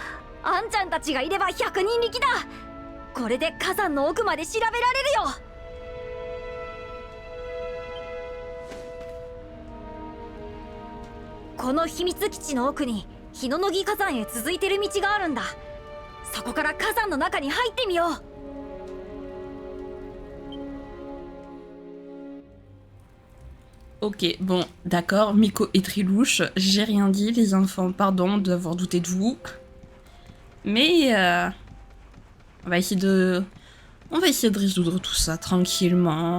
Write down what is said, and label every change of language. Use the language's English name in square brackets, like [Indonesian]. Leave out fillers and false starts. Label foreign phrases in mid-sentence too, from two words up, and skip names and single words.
[Japanese] あんちゃんたちがいれば100人力だ。これで火山の奥まで調べられるよ。この秘密基地の奥に日の乃木火山へ続いてる道があるんだ。そこから火山の中に入ってみよう。 [French] Ok, bon, d'accord, Miko est très louche, j'ai rien dit les enfants, pardon d'avoir douté de vous. Mais on va essayer de résoudre tout ça tranquillement.